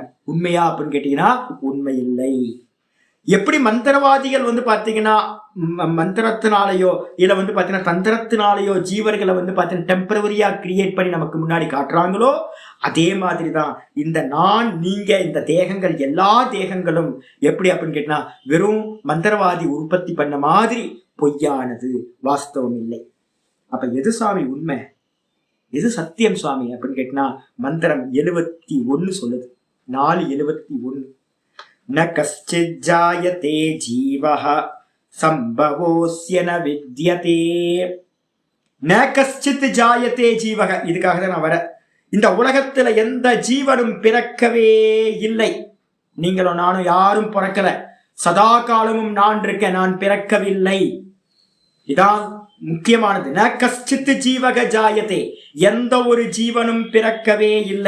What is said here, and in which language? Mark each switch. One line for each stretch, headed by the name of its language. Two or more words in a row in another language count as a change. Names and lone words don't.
Tamil: உண்மையா அப்படின்னு கேட்டீங்கன்னா உண்மை இல்லை. எப்படி மந்திரவாதிகள் பாத்தீங்கன்னா மந்திரத்தினாலேயோ இல்ல பாத்தீங்கன்னா தந்திரத்தினாலேயோ ஜீவர்களை பாத்தீங்கன்னா
English: temporarily create
Tamil: பண்ணி நமக்கு முன்னாடி காட்டுறாங்களோ அதே மாதிரிதான் இந்த நான் நீங்க இந்த தேகங்கள் எல்லா தேகங்களும் எப்படி அப்படின்னு கேட்டா வெறும் மந்திரவாதி உற்பத்தி பண்ண மாதிரி பொய்யானது, வாஸ்தவம் இல்லை. அப்ப எது சுவாமி உண்மை, எது சத்தியம் சுவாமி அப்படின்னு கேட்டா மந்திரம் 71 சொல்லுது, 4:71.
Sanskrit: न कश्चित् जायते जीवः सम्भवोऽस्य न विद्यते. न कश्चित् जायते जीवः,
Tamil: இதுக்காக தான் நான் வரேன். இந்த உலகத்துல எந்த ஜீவனும் பிறக்கவே இல்லை. நீங்களும் நானும் யாரும் பிறக்கல, சதா காலமும் நான் இருக்கேன், நான் பிறக்கவில்லை. இதான் முக்கியமானது.
Sanskrit: न कश्चित् जीवक जायते,
Tamil: எந்த ஒரு ஜீவனும் பிறக்கவே இல்லை.